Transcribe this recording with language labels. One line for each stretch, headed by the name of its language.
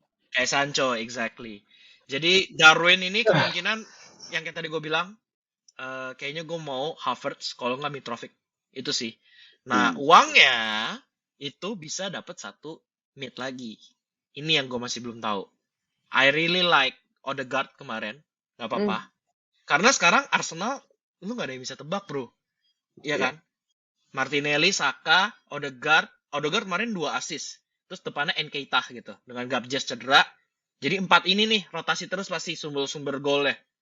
Indonesian: Kayak Sancho,
English: exactly.
Indonesian: Jadi Darwin ini kemungkinan yang kayak tadi gue bilang, kayaknya gue mau Havertz kalau nggak Mitrovic. Itu sih. Nah, uangnya itu bisa dapat satu mid lagi. Ini yang gue masih belum tahu.
English: I really like Odegaard
Indonesian: kemarin. Gak apa-apa. Karena sekarang Arsenal, lu gak ada yang bisa tebak, bro. Iya kan? Martinelli, Saka, Odegaard. Odegaard kemarin 2 assist. Terus depannya Nketiah gitu. Dengan Gabjes cedera. Jadi 4 ini nih, rotasi terus pasti sumber-sumber golnya.